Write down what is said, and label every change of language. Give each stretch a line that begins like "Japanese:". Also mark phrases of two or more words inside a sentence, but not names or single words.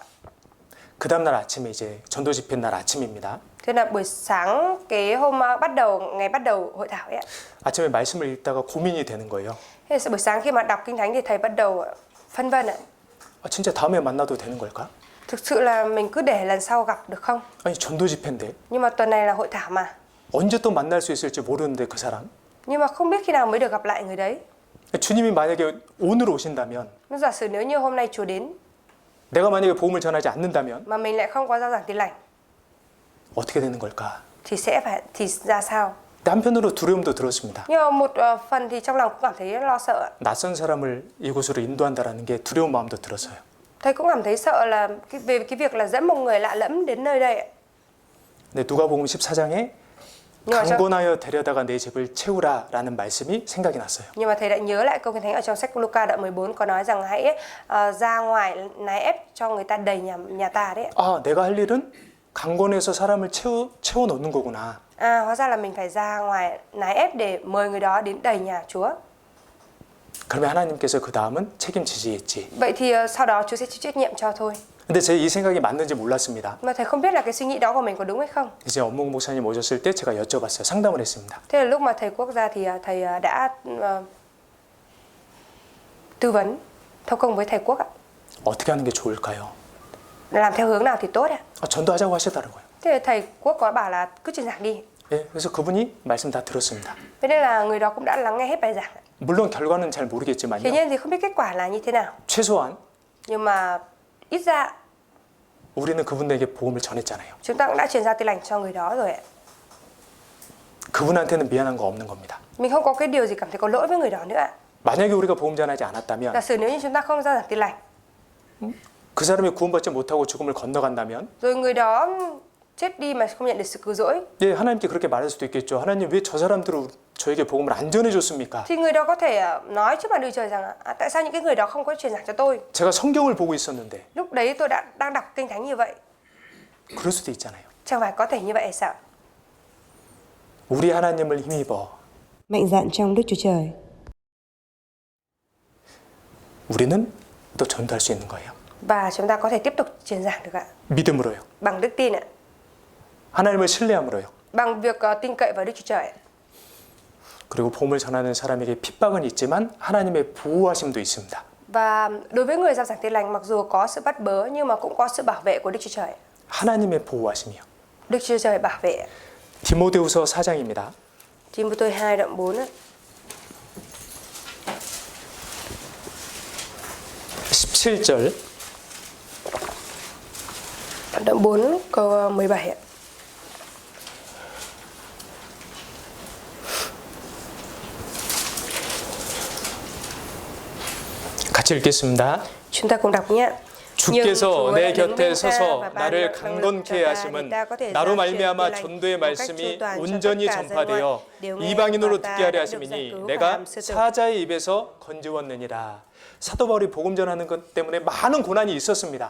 Korean: 그 다음 날 아침에 이제 전도 집회 날 아침입니다.
Vietnamese: Thế là buổi sáng cái hôm ngày bắt đầu hội thảo ấy ạ.
Korean: 아침에 말씀을 읽다가 고민이 되는 거예요.
Vietnamese: Thế buổi sáng khi mà đọc kinh thánh thì thầy bắt đầu phân vân ạ.
Korean: 진짜 다음에 만나도 되는 걸까?
Vietnamese: Thực sự là mình cứ để lần sau gặp được không?
Korean: 아니 전도 집회인데
Vietnamese: Nhưng mà tuần này là hội thảo mà.
Korean: 언제 또 만날 수 있을지 모르는데 그 사람.
Vietnamese: Nhưng mà không biết khi nào mới được gặp lại người đấy.
Korean: 주님이 만약에 오늘 오신다면
Vietnamese: Nhưng giả sử nếu như hôm nay Chúa đến
Korean: 내가 만약에 복음을 전하지 않는다면
Vietnamese: mà mình lại không có giao giảng tin lành
Korean: 어떻게 되는 걸까?
Vietnamese: thì ra sao?
Korean: 한편으로 두려움도 들었습니다.
Vietnamese: Nhưng mà một phần thì trong lòng cũng cảm thấy lo sợ.
Korean: 낯선 사람을 이곳으로 인도한다라는 게 두려운 마음도 들었어요.
Vietnamese: Thầy cũng cảm thấy sợ là về cái việc là dẫn một người lạ lẫm đến nơi đây.
Korean: 근데 누가복음 14장에 강권하여 데려다가 내 집을 채우라라는 말씀이 생각이 났어요.
Vietnamese: Nhưng mà thầy đã nhớ lại câu kinh thánh ở trong sách Luca đoạn 14 có nói rằng hãy ra ngoài nài ép cho người ta đầy nhà ta đấy.
Korean: 아, 내가 할 일은 강권해서 사람을 채워 넣는 거구나.
Vietnamese: Hóa ra là mình phải ra ngoài nài ép để mời người đó đến đầy nhà Chúa.
Korean: 그러면 하나님께서 그 다음은 책임지시겠지.
Vietnamese: Vậy thì sau đó Chúa sẽ chịu trách nhiệm cho thôi.
Korean: 근데 제 이 생각이 맞는지 몰랐습니다.
Vietnamese: Mà thầy không biết là cái suy nghĩ đó của mình có đúng hay không.
Korean: 이제 업무 목사님 오셨을 때 제가 여쭤봤어요. 상담을 했습니다.
Vietnamese: Thế là lúc mà thầy Quốc ra thì thầy đã tư vấn thâu công với thầy Quốc ạ.
Korean: 어떻게 하는 게 좋을까요?
Vietnamese: Làm theo hướng nào thì tốt ạ.
Korean: 전도하자고 하시더라고요.
Vietnamese: Thế là thầy Quốc có bảo là cứ truyền giảng đi.
Korean: 예, 그래서 그분이 말씀 다 들었습니다.
Vietnamese: Thế nên là người đó cũng đã lắng nghe hết bài giảng.
Korean: 물론 결과는 잘
Vietnamese: Tuy
Korean: 모르겠지만요.
Vietnamese: nhiên thì không biết kết quả là như thế nào.
Korean: 최소한
Vietnamese: Nhưng mà ít ra
Korean: 우리는 그분에게 복음을 전했잖아요.
Vietnamese: chúng ta cũng đã truyền giao tin lành cho người đó rồi ạ.
Korean: 그분한테는 미안한 거 없는 겁니다.
Vietnamese: Mình không có cái điều gì cảm thấy có lỗi với người đó nữa ạ.
Korean: 만약에 우리가 복음 전하지 않았다면
Vietnamese: Giả sử nếu như chúng ta không giao giảng tin lành,
Korean: 그 사람이 구원받지 못하고 죽음을 건너간다면
Vietnamese: rồi người đó chết đi mà không nhận được sự cứu rỗi,
Korean: 예, 하나님께 그렇게 말할 수도 있겠죠. 하나님 왜 저 사람들을 저에게 복음을 안 전해줬습니까?
Vietnamese: thì người đó có thể nói trước mặt Đức Trời rằng tại sao những cái người đó không có truyền giảng cho tôi?
Korean: 제가 성경을 보고 있었는데
Vietnamese: Lúc đấy tôi đang đọc kinh thánh như vậy,
Korean: 그럴 수도 있잖아요.
Vietnamese: chẳng phải có thể như vậy hay sao?
Korean: 우리 하나님을 힘입어
Vietnamese: Mạnh dạn trong Đức Chúa Trời.
Korean: 우리는 또 전도할 수 있는 거예요.
Vietnamese: Và chúng ta có thể tiếp tục truyền giảng được ạ,
Korean: 믿음으로요.
Vietnamese: bằng đức tin ạ,
Korean: 하나님을 신뢰함으로요.
Vietnamese: bằng việc tin cậy vào Đức Chúa Trời ạ.
Korean: 그리고 복음을 전하는 사람에게 핍박은 있지만 하나님의 보호하심도 있습니다.
Vietnamese: Và đối với người giao giảng tin lành, mặc dù có sự bắt bớ nhưng mà cũng có sự bảo vệ của Đức Chúa Trời.
Korean: 하나님의 보호하심이요.
Vietnamese: Đức Chúa Trời bảo vệ.
Korean: 디모데후서 4장입니다.
Vietnamese: Timôthê 2 đoạn 4 ạ.
Korean: 17절
Vietnamese: Đoạn 4 câu 17 ạ.
Korean: 같이 읽겠습니다.
Vietnamese: Chúng ta cùng đọc nhé.
Korean: 주께서 내 곁에 서서 나를 강건케 하심은 나로 말미암아 전도의 말씀이 온전히 전파되어 이방인으로 듣게 하려 하심이니 내가 사자의 입에서 건지웠느니라. 사도 바울이 복음 전하는 것 때문에 많은 고난이 있었습니다.